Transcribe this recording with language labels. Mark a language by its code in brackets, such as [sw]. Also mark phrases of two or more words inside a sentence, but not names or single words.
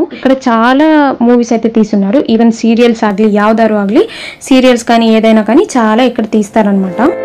[te] ఇక్కడ చాలా మూవీస్ అయితే తీస్తున్నారు. ఈవెన్ సీరియల్స్ [kn] ಆಗಲಿ ಯಾವ್ದಾರು ಆಗಲಿ [te] సీరియల్స్ కానీ ఏదైనా కానీ చాలా ఇక్కడ తీస్తారనమాట.